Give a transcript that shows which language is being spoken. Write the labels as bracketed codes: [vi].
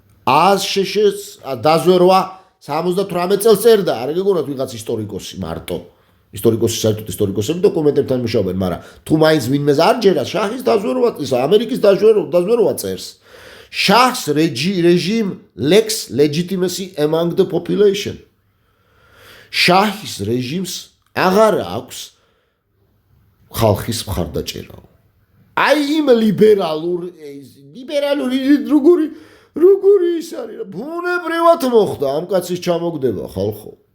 [ka] შეშეს დაზვერვა 78 წელს წერდა, არ გეგონათ ვიღაც ისტორიკოსი მარტო. ისტორიკოსი საერთოდ ისტორიკოსები დოკუმენტებთან მუშაობენ, მაგრამ თუ მაინც ვინმეს არ ჯერა შაჰის დაზვერვა, ის ამერიკის დაზვერვა წერს. [en] Shah's regime lacks legitimacy among the population. [ka] შაჰის რეჟიმს აღარ აქვს ხალხის მხარდაჭერა. აი იმ ლიბერალური როგორი ის არის რა ბუნებრივად მოხდა ამ კაცის ჩამოგდება ხალხო.